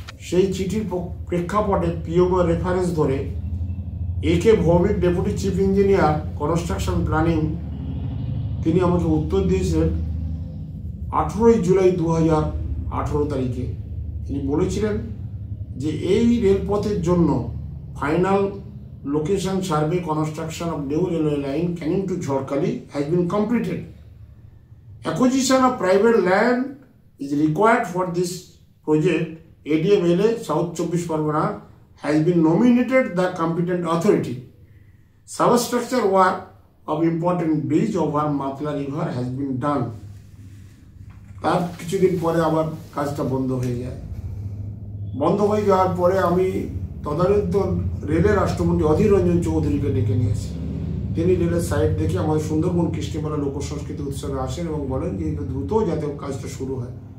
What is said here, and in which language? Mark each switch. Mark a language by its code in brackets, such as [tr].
[bn] সেই চিঠির প্রেক্ষাপটে পিওগো রেফারেন্স ধরে একে Bhowmik deputy chief engineer construction planning তিনি আমাকে উত্তর দিয়েছিলেন 18 জুলাই 2018 তারিখে। তিনি বলেছিলেন যে এই রেলপথের জন্য [en] Final location survey construction of new railway line Canning to Jharkhali has been completed. Acquisition of private land is required for this project. ADMLA South 24 Pargana has been nominated the competent authority. Substructure work of important bridge over Matla River has been done. [bn] তার কিছুদিন পরে আবার কাজটা বন্ধ হয়ে যায়। বন্ধ হয়ে যাওয়ার পরে আমি তদানীন্তন রেলের রাষ্ট্রমন্ত্রী অধীর রঞ্জন চৌধুরীকে ডেকে নিয়েছি। তিনি রেলের সাইট দেখে আমাদের সুন্দরবন কৃষ্টিমেলা লোকসংস্কৃতি উৎসবে আসেন এবং বলেন যে দ্রুত যাতে কাজটা শুরু হয়।